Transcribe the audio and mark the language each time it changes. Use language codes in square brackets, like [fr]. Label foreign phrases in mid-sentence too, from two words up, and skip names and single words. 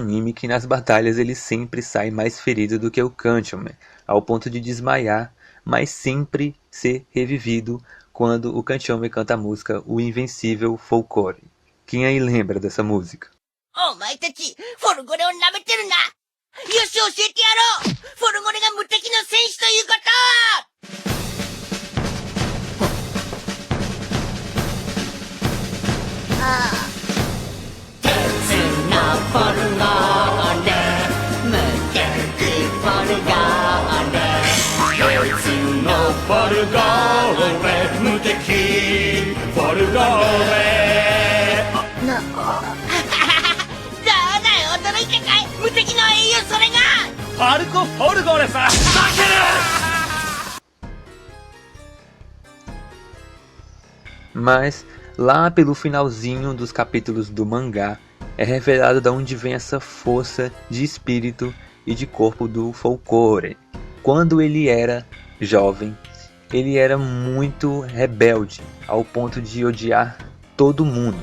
[pt] anime, que nas batalhas ele sempre sai mais ferido do que o Kanchome, ao ponto de desmaiar, mas sempre ser revivido quando o Kanchome canta a música O Invencível Folcore. Quem aí lembra dessa música? [ja] お前たち、フォルゴレを舐めてるな。よし、教えてやろう。フォルゴレが無敵の戦士ということ鉄のフォルゴレ、無敵フォルゴレ。鉄のフォルゴレ無敵フォルゴレどうだよ、驚いたかい。無敵の英雄、それがパルコ・フォルゴレさ負ける [pt] Mas, lá pelo finalzinho dos capítulos do mangá, é revelado de onde vem essa força de espírito e de corpo do Folcore. Quando ele era jovem, ele era muito rebelde, ao ponto de odiar todo mundo.